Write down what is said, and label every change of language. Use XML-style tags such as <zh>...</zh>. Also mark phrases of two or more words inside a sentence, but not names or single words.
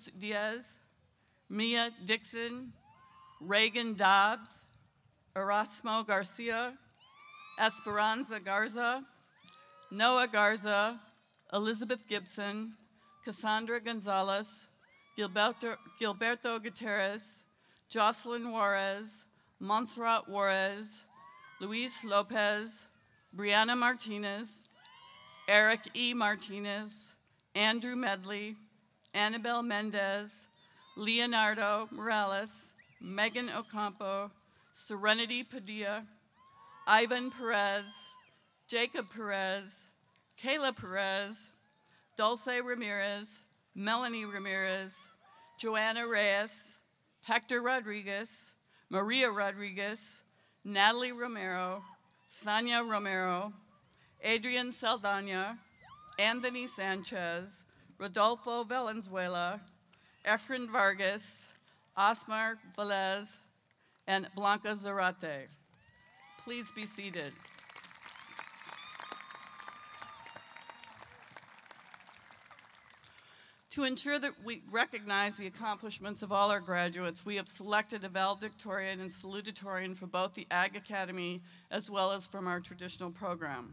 <en>Diaz, Mia Dixon, Reagan Dobbs, Erasmo Garcia, Esperanza Garza, Noah Garza, Elizabeth Gibson, Cassandra Gonzalez, Gilberto Gutierrez, Jocelyn Juarez, Montserrat Juarez, Luis Lopez, Brianna Martinez, Eric E. Martinez, Andrew Medley, Annabelle Mendez, Leonardo Morales, Megan Ocampo, Serenity Padilla, Ivan Perez, Jacob Perez, Kayla Perez, Dulce Ramirez, Melanie Ramirez, Joanna Reyes, Hector Rodriguez, Maria Rodriguez, Natalie Romero, Sonia Romero, Adrian Saldana, Anthony Sanchez, Rodolfo Valenzuela, Efren Vargas, Osmar Velez, and Blanca Zarate. Please be seated. To ensure that we recognize the accomplishments of all our graduates, we have selected a valedictorian and salutatorian for both the Ag Academy as well as from our traditional program.</en>